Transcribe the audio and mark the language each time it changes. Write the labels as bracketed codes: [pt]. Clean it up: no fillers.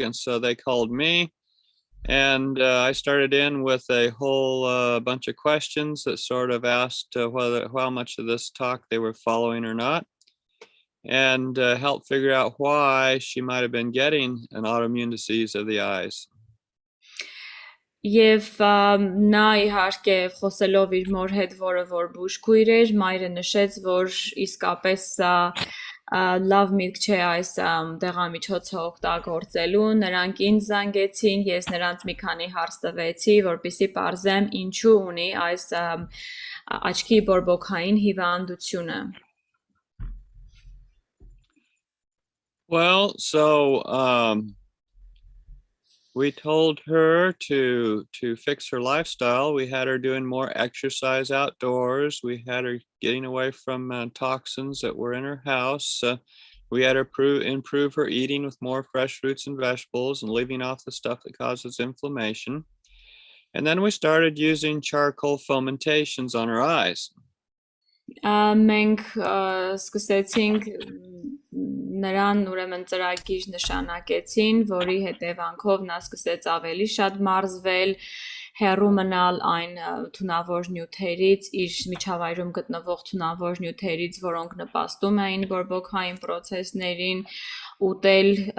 [en] And so they called me, and I started in with a whole bunch of questions that sort of asked how much of this talk they were following or not, and helped figure out why she might have been getting an autoimmune disease of the eyes. [hy] Եվ նա իհարկե խոսելով իր մոր հետ, որը որ բուժքույր էր, մայրը նշեց, որ իսկապես լավ միտք չէ այս դեղամիջոցը օգտագործելու, նրանք ինձ զանգեցին, ես նրանց մի քանի հարց տվեցի, որպեսզի պարզեմ ինչու ունի այս աչքի բորբոքային հիվանդությունը. [en] Well, so we told her to fix her lifestyle. We had her doing more exercise outdoors. We had her getting away from toxins that were in her house. We had her improve her eating with more fresh fruits and vegetables and leaving off the stuff that causes inflammation. And then we started using charcoal fomentations on her eyes. [hy] Մենք սկսեցինք նրան ուրեմն ծրագիր նշանակեցին, որի հետևանքով նա սկսեց ավելի շատ մարզվել, հեռու մնալ այն թունավոր նյութերից, իր միջավայրում գտնվող թունավոր նյութերից, որոնք նպաստում էին բորբոքային process-ներին, ուտել